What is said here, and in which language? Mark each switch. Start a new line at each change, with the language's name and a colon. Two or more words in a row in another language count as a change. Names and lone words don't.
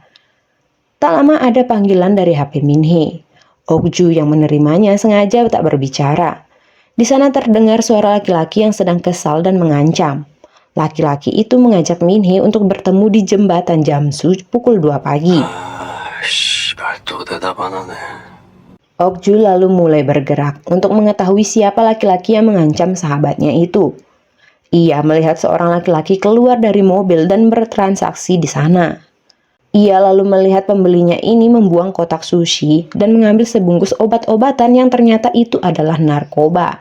Indonesian: Tak lama ada panggilan dari HP Min-hee. Okju yang menerimanya sengaja tak berbicara. Di sana terdengar suara laki-laki yang sedang kesal dan mengancam. Laki-laki itu mengajak Min-hee untuk bertemu di jembatan Jamsu pukul 2 pagi.
Korean: 씨발 또 대답하네.
Indonesian: Okju lalu mulai bergerak untuk mengetahui siapa laki-laki yang mengancam sahabatnya itu. Ia melihat seorang laki-laki keluar dari mobil dan bertransaksi di sana. Ia lalu melihat pembelinya ini membuang kotak sushi dan mengambil sebungkus obat-obatan yang ternyata itu adalah narkoba.